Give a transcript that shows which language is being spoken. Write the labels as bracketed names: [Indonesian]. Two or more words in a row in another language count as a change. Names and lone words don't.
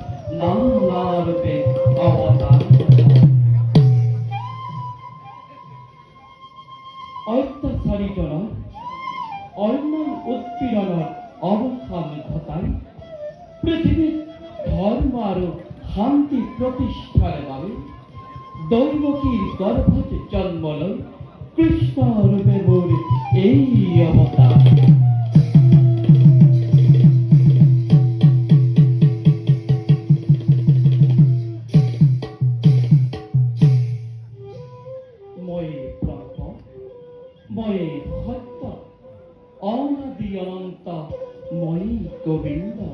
[Bangla] নানারূপে অবতার। অত্যাচারিতরা অন্যায় উৎপীড়নের অবসান ঘটায় পৃথিবীর [Assamese] ধর্ম আৰু শান্তি প্ৰতিষ্ঠাৰ বাবে দৈৱকীৰ গৰ্ভত জন্ম লৈ কৃষ্ণ ৰূপে মোৰ এই অৱতাৰ। মই ব্ৰহ্ম, মই সত্য, অনাদি অনন্ত, মই গোবিন্দ।